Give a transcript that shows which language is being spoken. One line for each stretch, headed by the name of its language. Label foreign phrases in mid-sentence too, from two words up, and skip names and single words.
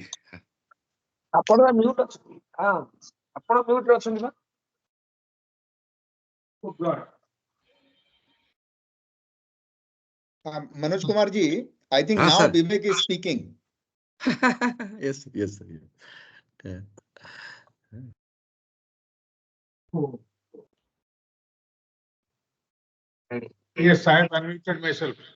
Odia: ଆପଣ ମ୍ୟୁଟ୍ ଅଛନ୍ତି ହଁ ଆପଣ ମ୍ୟୁଟ୍ ଅଛନ୍ତି ବା
English: Manoj Kumar ji, I think Ah, now sir. Vivek is speaking. Yes, yes, sir. Yeah. Yes, I have unmuted myself.